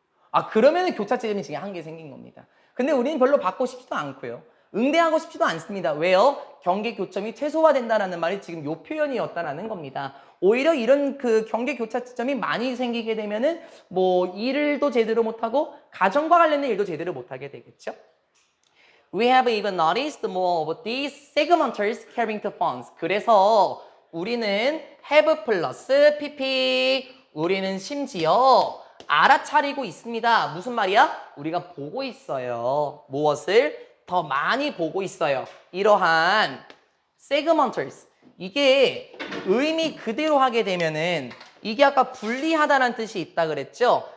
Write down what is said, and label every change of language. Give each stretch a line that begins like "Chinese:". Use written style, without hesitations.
Korean: 아, 그러면은 교차 지점이 지금 한 개 생긴 겁니다. 근데 우리는 별로 받고 싶지도 않고요. 응대하고 싶지도 않습니다. 왜요? 경계 교점이 최소화된다라는 말이 지금 요 표현이었다라는 겁니다. 오히려 이런 그 경계 교차 지점이 많이 생기게 되면은 뭐 일도 제대로 못하고 가정과 관련된 일도 제대로 못하게 되겠죠.
English: We have even noticed more of these segmenters carrying the funds.
Korean: 그래서 우리는 have 플러스 pp 우리는 심지어 알아차리고 있습니다. 무슨 말이야? 우리가 보고 있어요. 무엇을? 더 많이 보고 있어요. 이러한 segmenters. 이게 의미 그대로 하게 되면은 이게 아까 분리하다는 뜻이 있다 그랬죠?